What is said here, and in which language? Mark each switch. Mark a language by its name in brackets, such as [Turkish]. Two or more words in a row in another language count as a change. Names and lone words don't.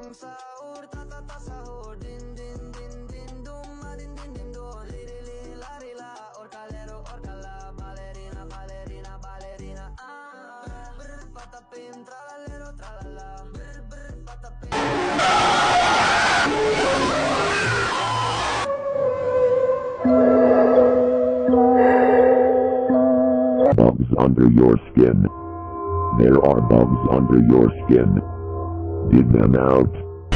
[English] Bagong sahur, tatata sahur. Din din din din dum, din din din dum. Li li li la li la, orcalero orcala, ballerina ballerina ballerina. Brr patapim, tralalero tralala. Brr brr patapim. Bugs under your skin. There are bugs under your skin. Dig them out.